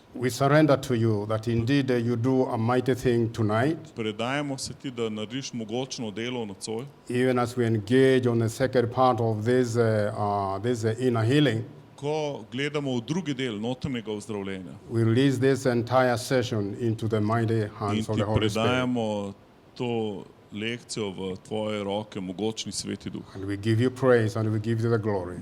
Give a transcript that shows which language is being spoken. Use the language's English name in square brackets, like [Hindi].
[English] We surrender to you that indeed you do a mighty thing tonight, [Slovenian] Predajemo se ti, da narediš mogočno delo nocoj, [English] even as we engage on the second part of this inner healing. [Slovenian] ko gledamo v drugi del notranjega ozdravljenja [English] We release this entire session into the mighty [Slovenian] in [English] hands of [Slovenian] ti [English] the Holy Spirit. [Slovenian] predajamo to lekcijo v tvoje roke, mogočni sveti duh. [English] And we give you praise and we give you the glory.